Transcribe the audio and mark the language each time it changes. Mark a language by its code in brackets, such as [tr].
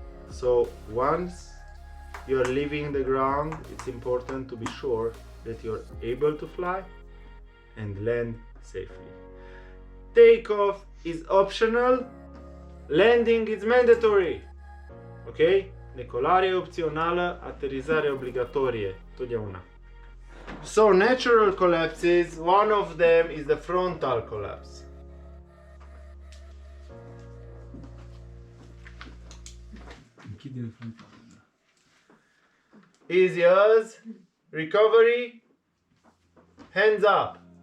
[en] So once you're leaving the ground, it's important to be sure that you're able to fly and land safely. Takeoff is optional, landing is mandatory. Ok? [ro] Decolare e opțională, aterizare obligatorie, totdeauna. [en] So natural collapses, one of them is the frontal collapse. [ro] Închide frontal. [en] Easy as recovery, hands up.